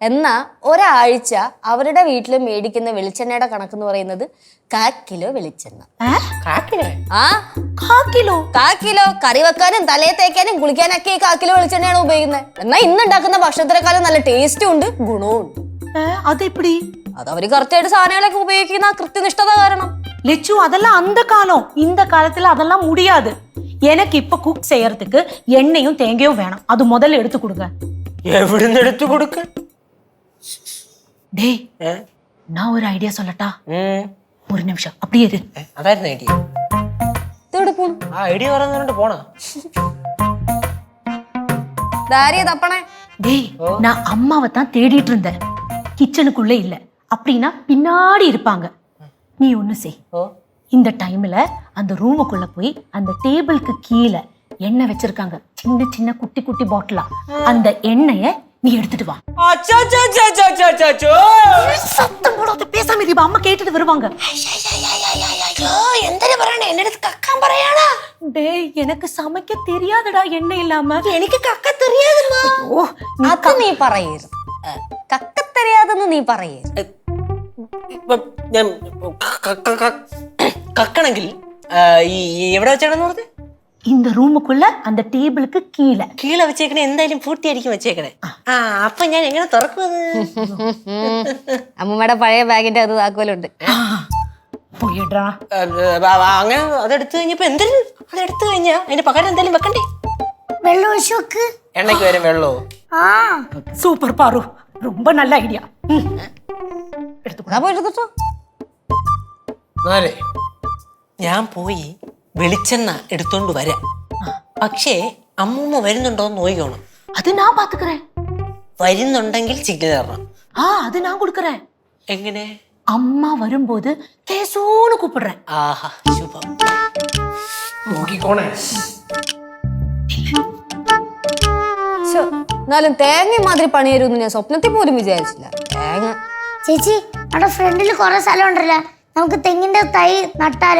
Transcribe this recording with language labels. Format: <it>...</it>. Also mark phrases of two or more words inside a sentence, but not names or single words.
<ml>എന്നാ ഒരാഴ്ച അവരുടെ വീട്ടിൽ മേടിക്കുന്ന വെളിച്ചെണ്ണയുടെ കണക്കെന്ന് പറയുന്നത് 1/4 കിലോ വെളിച്ചെണ്ണ. ആ 1/4 കിലോ കറി വെക്കാനും തലയെ തേക്കാനും കുളിക്കാനൊക്കെ 1/4 കിലോ വെളിച്ചെണ്ണയാണ് ഉപയോഗിക്കുന്നത്. എന്നാ ഇന്ന് ഉണ്ടാക്കുന്ന ഭക്ഷണത്തിനേക്കാളും നല്ല ടേസ്റ്റും ഉണ്ട്, ഗുണവും ഉണ്ട്. അതെപ്പടി? അത് അവര് കറക്റ്റായിട്ട് സാധനങ്ങളൊക്കെ ഉപയോഗിക്കുന്ന കൃത്യനിഷ്ഠത കാരണം.</ml> <ta>லெச்சு அதெல்லாம் அந்த காலம். இந்த காலத்துல அதெல்லாம் முடியாது. எனக்கு இப்ப குக் செய்யறதுக்கு எண்ணெயும் தேங்காயும் வேணும். அது முதல்ல எடுத்து கொடுங்க.</ta> <ml>എവിടുന്ന് എടുത്തു കൊടുക്ക?</ml> <ta>டேய், நான் ஒரு ஐடியா சொல்லட்டா? ஒரு நிமிஷம் அப்படியே இரு.</ta> <ml>അതായിരുന്നു ഐഡിയ. ഇതെവിടെ പോണു? ആ ഐഡിയ പറഞ്ഞുകൊണ്ട് പോണ. ദാരിയ തപ്പണേ.</ml> <ta>டேய், நான் அம்மாவை தான் தேடிட்டு இருந்தேன். கிச்சனுக்குள்ள இல்ல. அப்படின்னா பின்னாடி இருப்பாங்க. நீ ஒண்ணு செய். இந்த டைம்ல அந்த ரூமுக்குள்ள போய் அந்த டேபிளுக்கு கீழே எண்ணெய் வச்சிருக்காங்க, சின்ன சின்ன குட்டி குட்டி பாட்டிலா. அந்த எண்ணெய நீ எடுத்துட்டு வா. சத்தம் போடாத, பேசாம இரு, அம்மா கேட்டுட்டு வருவாங்க. டேய், எனக்கு சமைக்க தெரியாதுடா எண்ணெய் இல்லாம. எனக்கு கக்க தெரியாதுமா.</ta> <ml>അത് നീ പറയരുത്. കക്ക தெரியாതെന്ന് നീ പറയരുത്. ഞാൻ കക്കണെങ്കിൽ എവിടെ വെച്ചേക്കണെന്ന് പറഞ്ഞത്?</ml> <ta>இந்த ரூமுக்குள்ள அந்த டேபிளுக்கு கீழே.</ta> <ml>കീഴെ വെച്ചേക്കണേ, എന്തായാലും പൂട്ടിയായിരിക്കും വെച്ചേക്കണേ. ആ അപ്പൊ ഞാൻ എങ്ങനെ തുറക്കുന്നത്? അമ്മൂമ്മയുടെ പഴയ ബാഗിന്റെ അത് താക്കോലുണ്ട്. പോയിടാ. അങ്ങനെ അതെടുത്തു കഴിഞ്ഞപ്പോ എന്തായാലും അതെടുത്തു കഴിഞ്ഞാ അതിന്റെ പകരം എന്തായാലും വെക്കണ്ടേ? വെള്ളം ഒഴിച്ചു വെക്ക്. എണ്ണയ്ക്ക് വരും വെള്ളോ? ആ</ml> <ta>சூப்பர் பாரு, ரொம்ப நல்ல ஐடியா.</ta> <ml>എടുത്തോ. നാലേ, ഞാൻ പോയി വെളിച്ചെണ്ണ എടുത്തോണ്ട് വരാം. പക്ഷേ അമ്മൂമ്മ വരുന്നുണ്ടോന്ന് നോക്കണം.</ml> <ta>அது நான் பாத்துக்கிறேன்.</ta> <ml>വരുന്നുണ്ടെങ്കിൽ സിഗ്നൽ തരണം.</ml> <ta>அது நான் கொடுக்கறேன்.</ta> <ml>എങ്ങനെ?</ml> <ta>அம்மா வரும்போது கேசோன்னு கூப்பிடுறேன்.</ta> <ml>ആഹാ, ശുഭം. നോക്കിക്കോണേ. എന്നാലും തേങ്ങ മാതിരി പണി തരുമെന്ന് ഞാൻ സ്വപ്നത്തിൽ പോലും വിചാരിച്ചില്ല. തേങ്ങ ചേച്ചി, നമ്മുടെ ഫ്രണ്ടിൽ കുറെ സ്ഥലം ഉണ്ടല്ലോ, നമുക്ക് തെങ്ങിന്റെ തൈ നട്ടാല്.</ml>